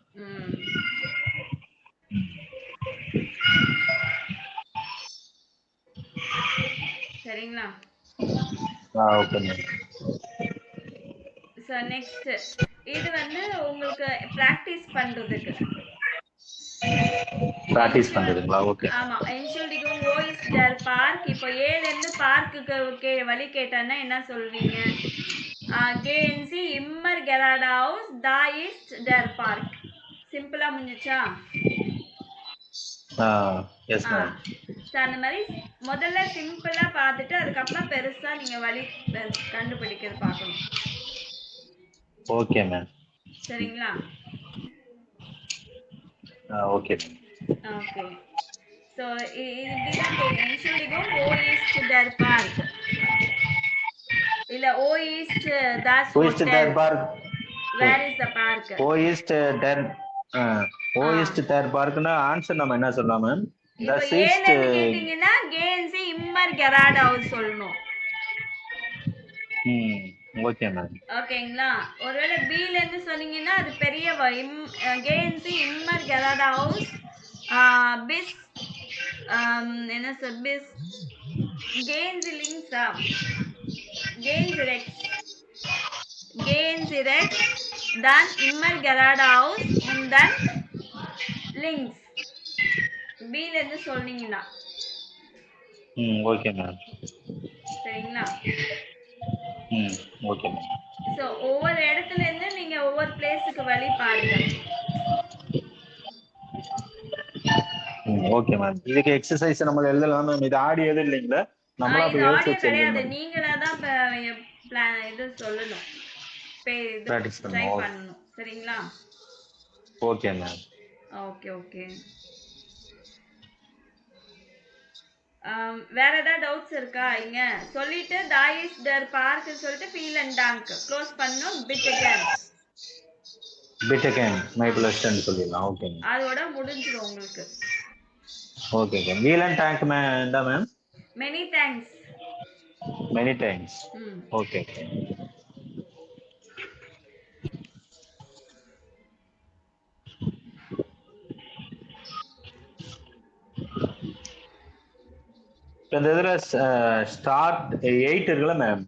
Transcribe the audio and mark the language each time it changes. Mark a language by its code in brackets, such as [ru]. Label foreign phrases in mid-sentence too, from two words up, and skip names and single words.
[ta] சரிங்களா? ஓகே மேம். [en] so next [ta] இது வந்து உங்களுக்கு ப்ராக்டிஸ் பண்றதுக்கு. பிராக்டிஸ் பண்றதுங்களா? ஓகே. ஆமா. [de] Entschuldigung, wo ist der Park? [ta] இப்போ ஏல இருந்து பார்க்குக்கு வழி கேட்டானா என்ன சொல்வீங்க? [de] Gehen Sie immer geradeaus, da ist der Park. [ta] சிம்பிளா முடிஞ்சுச்சா? எஸ் மேம். அந்த மாதிரி முதல்ல சிம்பிளா பார்த்துட்டு அதுக்கப்புறம் பெருசா நீங்க வழி கண்டுபிடிக்கிறது பார்க்கணும். ஓகே மேம். சரிங்களா? ஓகே. ஓகே. ஸோ இதுதான் [de] Entschuldigung, wo ist der Park? இல்ல wo ist das Wo ist der Hotel? Park? Where is the park? Wo ist der Wo ist der Parkனா [ta] ஆன்சர் நம்ம என்ன சொல்லலாம் மேம்? இப்போ [de] Das [ta] ஏல [de] ist [ta] இருந்து கேட்டிங்கன்னா [de] gehen Sie immer geradeaus [ta] சொல்லணும். ஓகே மேம். ஓகேங்களா? ஒருவேளை பில இருந்து சொன்னீங்கன்னா அது பெரிய [de] gehen Sie immer geradeaus bis [ta] என்ன சார் [de] bis gehen Sie links gehen Sie rechts dann immer geradeaus und dann links. [ta] பில இருந்து சொன்னீங்கன்னா ஓகே மேம். சரிங்களா? ஓகே மேம். ஸோ ஒவ்வொரு இடத்துல இருந்து நீங்க ஒவ்வொரு பிளேஸுக்கு வழி பாருங்க. ஓகே மேம். இதுக்கு எக்ஸசைஸ் நம்ம எழுதலாம் மேம். இது ஆடியோ எதுவும் இல்லைங்களா? நம்மளா இது போய் ஆடியோ எழுதி கிடையாது, வச்சு நீங்களா தான் இது சொல்லணும், Practice ட்ரை பண்ணணும். பண்ணணும். சரிங்களா? ஓகே மேம். ஓகே ஓகே. வேற ஏதாவது டவுட்ஸ் இருக்கா? இங்க சொல்லிட்டு [de] da ist der Park [ta] சொல்லிட்டு [de] vielen Dank [ta] க்ளோஸ் பண்ணனும். [de] bitte gern. [ta] பிட்டகன் மைபிளஸ்ட்னு சொல்லிடலாம். ஓகேங்க. அதோட முடிஞ்சிடும் உங்களுக்கு. ஓகேங்க. வீல் அண்ட் டேங்க் என்ன மேம்? [en] many thanks. many thanks. ம். [ta] ஓகே. இந்த இதுல ஸ்டார்ட் 8 இருக்குல்ல மேம்,